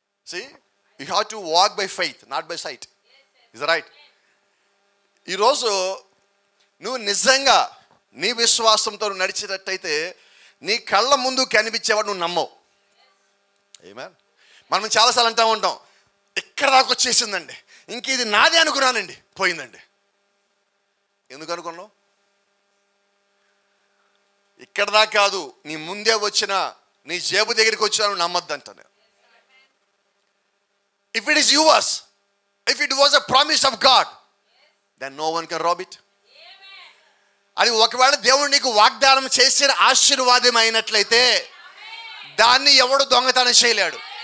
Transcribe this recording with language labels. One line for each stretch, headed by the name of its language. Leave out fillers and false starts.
English: See, you have to walk by faith, not by sight. Is that right?
Telugu: ఈరోజు నువ్వు నిజంగా నీ విశ్వాసంతో నడిచేటట్టయితే నీ కళ్ళ ముందు కనిపించేవాడు నువ్వు నమ్మవు. ఆమేన్. మనం చాలాసార్లు అంటూ ఉంటాం, ఇక్కడ దాకా వచ్చేసిందండి, ఇంక ఇది నాదే అనుకున్నానండి, పోయిందండి. ఎందుకు అనుకున్నావు? ఇక్కడ దాకా కాదు, నీ ముందే వచ్చిన, నీ జేబు దగ్గరికి వచ్చినా నువ్వు నమ్మద్దంటాను.
English: If it is yours, if it was a promise of God, then no one can rob it.
Telugu: అది ఒకవేళ దేవుడు నీకు వాగ్దానం చేసిన ఆశీర్వాదం అయినట్లయితే దాన్ని ఎవడు దొంగతనం చేయలేడు.